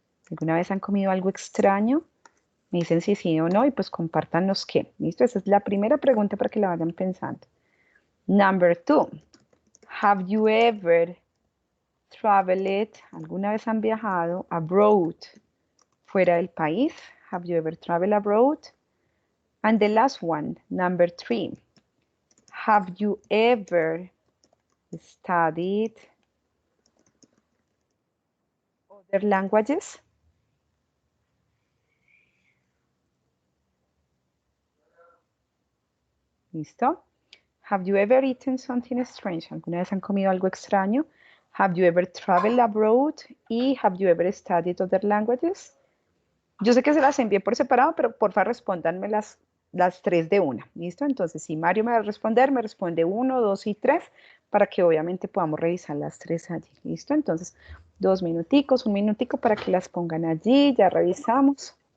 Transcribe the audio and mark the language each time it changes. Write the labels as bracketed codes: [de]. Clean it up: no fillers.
[es] ¿Alguna vez han comido algo extraño? Me dicen si sí o no y pues compártanos qué. ¿Listo? Esa es la primera pregunta para que la vayan pensando. [en] Number 2. Have you ever traveled? [es] ¿Alguna vez han viajado [en] abroad? [es] Fuera del país. [en] Have you ever traveled abroad? And the last one, number 3. Have you ever studied other languages? ¿Listo? Have you ever eaten something strange? [es] ¿Alguna vez han comido algo extraño? [en] Have you ever traveled abroad? Y have you ever studied other languages? [es] Yo sé que se las envié por separado, pero porfa respóndanme las 3 de una. ¿Listo? Entonces, si Mario me va a responder, me responde 1, 2 y 3 para que obviamente podamos revisar las 3 allí. ¿Listo? Entonces, 2 minuticos, 1 minutico para que las pongan allí. Ya revisamos.